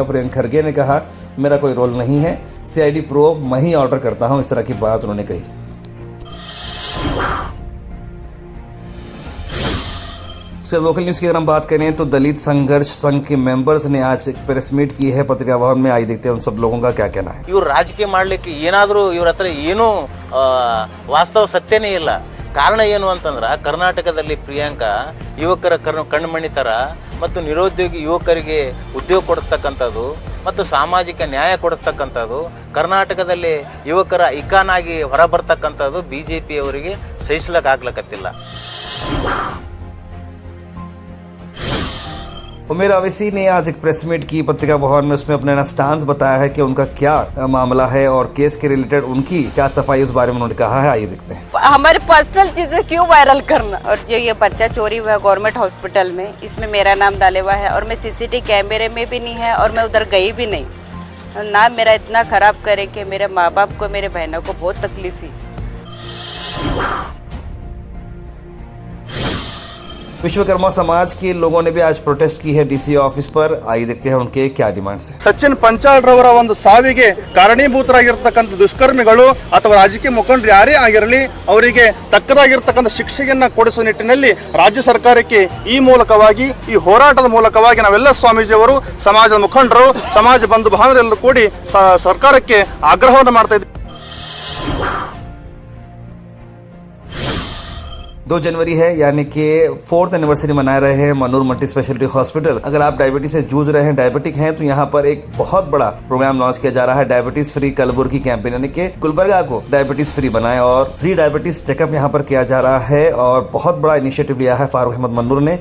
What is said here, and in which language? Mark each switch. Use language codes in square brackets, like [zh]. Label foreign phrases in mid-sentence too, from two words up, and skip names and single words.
[hi] प्रियंक खरगे ने कहा मेरा कोई रोल नहीं है, CID प्रोब मैं ही ऑर्डर करता हूँ, इस तरह की बात उन्होंने कही। से लोकल न्यूज़ की अगर हम बात करें तो दलित संघर्ष संघ के मेंबर्स ने आज एक [en] press meet [hi] की है पत्रिका भवन में। आई देखते हैं उन सब लोगों का क्या कहना है। [kn] ಇವರು ರಾಜಕೀಯ ಮಾಡಲಿಕ್ಕೆ ಏನಾದರೂ ಇವ್ರ ಹತ್ರ ಏನೂ ವಾಸ್ತವ ಸತ್ಯನೇ ಇಲ್ಲ. ಕಾರಣ ಏನು ಅಂತಂದ್ರೆ ಕರ್ನಾಟಕದಲ್ಲಿ ಪ್ರಿಯಾಂಕಾ ಯುವಕರ ಕಣ್ಮಣಿ ಥರ ಮತ್ತು ನಿರುದ್ಯೋಗಿ ಯುವಕರಿಗೆ ಉದ್ಯೋಗ ಕೊಡಿಸ್ತಕ್ಕಂಥದ್ದು ಮತ್ತು ಸಾಮಾಜಿಕ ನ್ಯಾಯ ಕೊಡಿಸ್ತಕ್ಕಂಥದ್ದು, ಕರ್ನಾಟಕದಲ್ಲಿ ಯುವಕರ ಐಕಾನ್ ಆಗಿ ಹೊರಬರ್ತಕ್ಕಂಥದ್ದು BJP ಅವರಿಗೆ ಸಹಿಸ್ಲಿಕ್ಕಾಗ್ಲಕತ್ತಿಲ್ಲ. [hi] उमेर अवैसी ने आज एक [en] press meet [hi] की पत्रिका भवन में, उसमें अपना स्टांस बताया है कि उनका क्या मामला है और केस के रिलेटेड उनकी क्या सफाई उस बारे में उन्होंने कहा है। आइए देखते हैं। हमारे पर्सनल चीजें क्यों वायरल करना। और जो ये पर्चा चोरी हुआ है [en] government hospital [hi] में, इसमें मेरा नाम डाले हुआ है और मैं CCTV कैमरे में भी नहीं है और मैं उधर गई भी नहीं। नाम मेरा इतना खराब करे कि मेरे माँ बाप को, मेरे बहनों को बहुत तकलीफ हुई। विश्वकर्मा समाज के लोगों ने भी आज प्रोटेस्ट की है [en] DC office [hi] पर। आइए देखते हैं उनके क्या डिमांड्स हैं। [kn] ಸಚಿನ್ ಪಂಚಾಲ್ರವರ ಒಂದು ಸಾವಿಗೆ ಕಾರಣೀಭೂತರಾಗಿರ್ತಕ್ಕಂಥ ದುಷ್ಕರ್ಮಿಗಳು ಅಥವಾ ರಾಜಕೀಯ ಮುಖಂಡರು ಯಾರೇ ಆಗಿರಲಿ ಅವರಿಗೆ ತಕ್ಕದಾಗಿರ್ತಕ್ಕಂಥ ಶಿಕ್ಷೆಯನ್ನ ಕೊಡಿಸುವ ನಿಟ್ಟಿನಲ್ಲಿ ರಾಜ್ಯ ಸರ್ಕಾರಕ್ಕೆ ಈ ಮೂಲಕವಾಗಿ, ಈ ಹೋರಾಟದ ಮೂಲಕವಾಗಿ ನಾವೆಲ್ಲ ಸ್ವಾಮೀಜಿಯವರು, ಸಮಾಜದ ಮುಖಂಡರು, ಸಮಾಜ ಬಂಧು ಬಾಂಧವರೆಲ್ಲರೂ ಕೂಡಿ ಸರ್ಕಾರಕ್ಕೆ ಆಗ್ರಹವನ್ನು ಮಾಡ್ತಾ ಇದ್ದೀವಿ। [hi] 2 जनवरी है, यानी कि [en] 4th anniversary [hi] मना रहे हैं मनूर मल्टी स्पेशलिटी हॉस्पिटल। अगर आप डायबिटीज से जूझ रहे हैं, डायबिटिक हैं, तो यहाँ पर एक बहुत बड़ा प्रोग्राम लॉन्च किया जा रहा है, [en] diabetes free [hi] कलबुर्गी कैंपेन, यानी कि गुलबर्गा को डायबिटीज फ्री बनाएं और [en] free diabetes checkup [hi] यहाँ पर किया जा रहा है और बहुत बड़ा इनिशिएटिव लिया है फारूक अहमद मनूर ने।